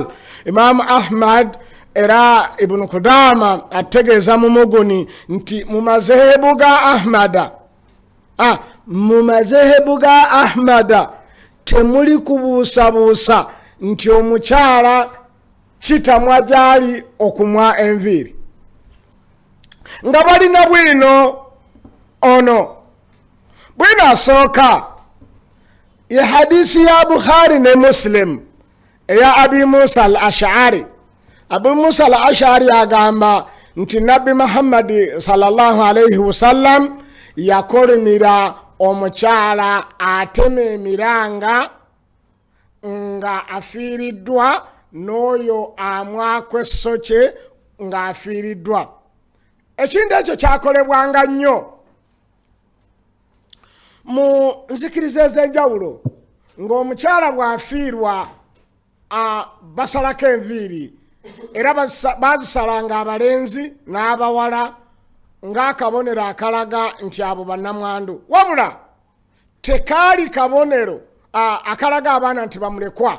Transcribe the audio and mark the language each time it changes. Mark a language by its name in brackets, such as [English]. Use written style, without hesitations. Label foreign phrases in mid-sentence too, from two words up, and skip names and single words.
[Ganda] Imam Ahmad era Ibn Qudama ategeeza mu Muguni nti mu mazehebu ga Ahmada temuli kubuusabuusa nti omukyala Kitamwa gyali okumwa enviiri nga balina bwino ono. Bwino asooka ye hadisi ya Bukhari ne Muslim eya Abi Musa al-Ash'ari. Abu Musa al-Ash'ari agamba nti Nabi Muhammad [Arabic] صلى الله عليه وسلم [Ganda] yakolimira omukyala atema emiranga nga afiiriddwa n'oyo amwako esso kye nga afiiriddwa. Ekintu ekyo kyakolebwanga nnyo mu nzikiriza ez'enjawulo ng'omukyala bw'afiirwa basalako enviiri era bazisalanga abalenzi n'abawala ng'akabonero akalaga nti abo bannamwandu, wabula tekaali kabonero akalaga abaana nti bamulekwa.